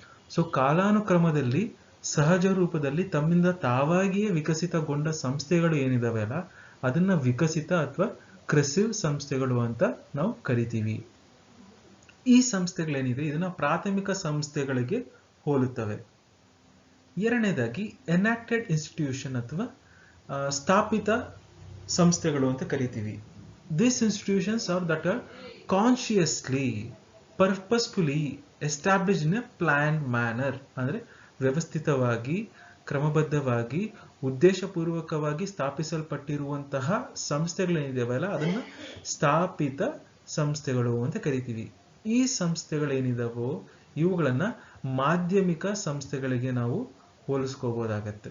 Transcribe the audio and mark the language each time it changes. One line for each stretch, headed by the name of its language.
Kannada: So ಕಾಲಾನುಕ್ರಮದಲ್ಲಿ ಸಹಜ ರೂಪದಲ್ಲಿ ತಮ್ಮಿಂದ ತಾವಾಗಿಯೇ ವಿಕಸಿತಗೊಂಡ ಸಂಸ್ಥೆಗಳು ಏನಿದಾವೆ ಅಲ್ಲ ಅದನ್ನ ವಿಕಸಿತ ಅಥವಾ ಕ್ರೆಸಿವ್ ಸಂಸ್ಥೆಗಳು ಅಂತ ನಾವು ಕರಿತೀವಿ. ಈ ಸಂಸ್ಥೆಗಳೇನಿದೆ ಇದನ್ನ ಪ್ರಾಥಮಿಕ ಸಂಸ್ಥೆಗಳಿಗೆ ಹೋಲುತ್ತವೆ. ಎರಡನೇದಾಗಿ ಎನಾಕ್ಟೆಡ್ ಇನ್ಸ್ಟಿಟ್ಯೂಷನ್ ಅಥವಾ ಸ್ಥಾಪಿತ ಸಂಸ್ಥೆಗಳು ಅಂತ ಕರಿತೀವಿ.
English: These institutions are that are consciously, purposefully established in a planned manner.
Kannada: ಅಂದರೆ ವ್ಯವಸ್ಥಿತವಾಗಿ, ಕ್ರಮಬದ್ಧವಾಗಿ, ಉದ್ದೇಶಪೂರ್ವಕವಾಗಿ ಸ್ಥಾಪಿಸಲ್ಪಟ್ಟಿರುವಂತಹ ಸಂಸ್ಥೆಗಳೇನಿದಾವಲ್ಲ ಅದನ್ನ ಸ್ಥಾಪಿತ ಸಂಸ್ಥೆಗಳು ಅಂತ ಕರಿತೀವಿ. ಈ ಸಂಸ್ಥೆಗಳೇನಿದಾವೋ ಇವುಗಳನ್ನ ಮಾಧ್ಯಮಿಕ ಸಂಸ್ಥೆಗಳಿಗೆ ನಾವು ಹೋಲಿಸ್ಕೋಬಹುದಾಗತ್ತೆ.